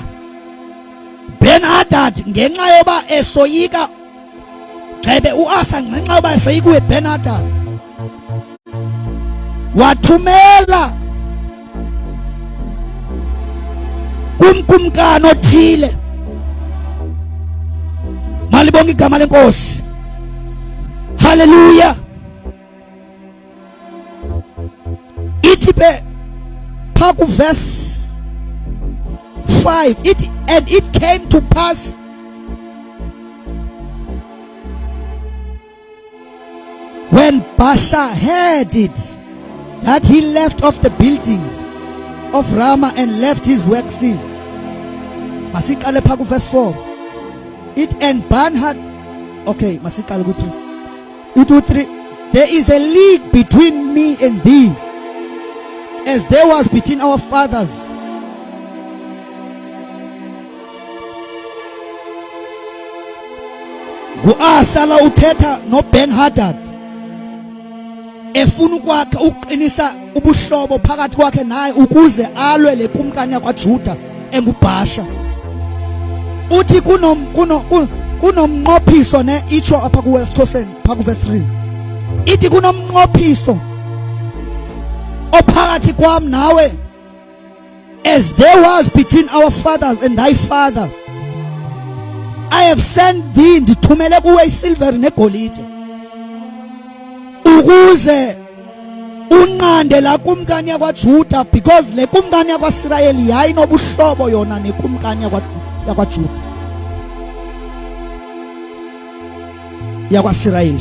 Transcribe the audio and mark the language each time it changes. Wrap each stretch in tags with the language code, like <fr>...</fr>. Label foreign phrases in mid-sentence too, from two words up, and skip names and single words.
<xh>Ben-Hadad ngenxa yoba esoyika gxebe uAsa, ngenxa yoba esoyika uBen-Hadad, wathumela kumkumkani othile. Malibonga igama lenkosi.</xh> <en>Hallelujah.</en> <xh>Ithi phaa kuverse 5,</xh> <en>and it came to pass when Baasha heard it that he left off the building of Ramah and left his works.</en> <xh>Masiqale phaa kuverse 4.</xh> <en>It and Ben-Hadad.</en> <xh>Okay, masiqale ku-3. 2-3.</xh> <en>There is a league between me and thee, as there was between our fathers.</en> <xh>Ngu-Asa la uthetha no-Ben Hadad efuna ukwakha uqinisa ubuhlobo phakathi kwakhe naye ukuze alwe le kumkani yakwaJuda enguBhasha. Uthi kunomnqophiso ne itsho apha kuwesiXhoseni pha kuverse 3. Ithi kunomnqophiso ophakathi kwam nawe,</xh> <en>as there was between our fathers and thy father. I have sent thee,</en> <xh>ndithumele kuwe isilver negolide ukuze unqande la kumkani yakwaJuda, because le kumkani yakwaIsrayeli yayinobuhlobo yona nekumkani yakwaJuda yakwaIsrayeli.</xh>